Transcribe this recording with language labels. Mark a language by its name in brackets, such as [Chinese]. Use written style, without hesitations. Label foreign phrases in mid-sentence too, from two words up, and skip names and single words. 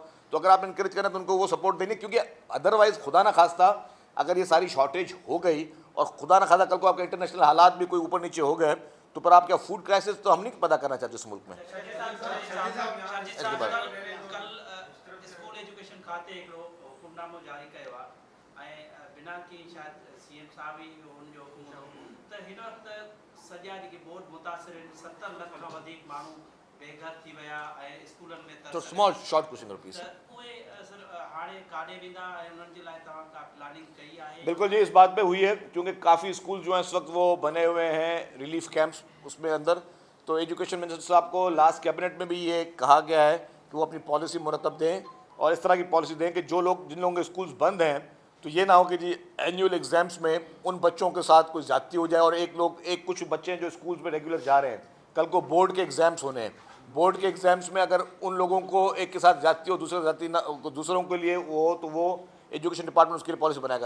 [Urdu] تو اگر آپ انکریج کریں تو ان کو وہ سپورٹ دینی، کیونکہ ادروائز خدا نہ خواستہ اگر یہ ساری شارٹیج ہو گئی اور خدا نہ خواستہ کل کو آپ کے انٹرنیشنل حالات بھی کوئی اوپر نیچے ہو گئے تو پھر آپ کا [English] food crisis [Urdu] تو ہم نہیں پیدا کرنا چاہتے اس ملک میں. [Sindhi] एजुकेशन खाते हिकिड़ो हुकुमनामो जारी कयो आहे ऐं बिना की शायदि सीएम साहब ई हुनजो हुकुम हो त हिन वक़्तु सॼा जेके बोर्ड मुतासिर आहिनि 70 लख खां वधीक माण्हू बेघर थी विया ऐं स्कूलनि में [English] To small short question please. [Sindhi] उहे सर हाणे काॾे वेंदा ऐं उन्हनि जे लाइ तव्हां का प्लानिंग कई आहे? [Urdu] بالکل جی، اس بات پے ہوئی ہے کیونکہ کافی اسکول جو ہیں اس وقت وہ بنے ہوئے ہیں [English] relief camps [Urdu] اس میں اندر. تو [English] education minister [Urdu] صاحب کو [English] last cabinet [Urdu] میں بھی یہ کہا گیا ہے کہ وہ اپنی پالیسی مرتب دیں اور اس طرح کی پالیسی دیں کہ جن لوگوں کے اسکولز بند ہیں تو یہ نہ ہو کہ جی [English] annual exams [Urdu] میں ان بچوں کے ساتھ کوئی زیادتی ہو جائے اور ایک کچھ بچے ہیں جو اسکولز میں ریگولر جا رہے ہیں، کل کو بورڈ کے ایگزامز ہونے ہیں، بورڈ کے ایگزامز میں اگر ان لوگوں کو ایک کے ساتھ زیادتی ہو دوسروں کے لیے وہ تو وہ [English] education department [Urdu] اس کے لیے پالیسی بنائے گا.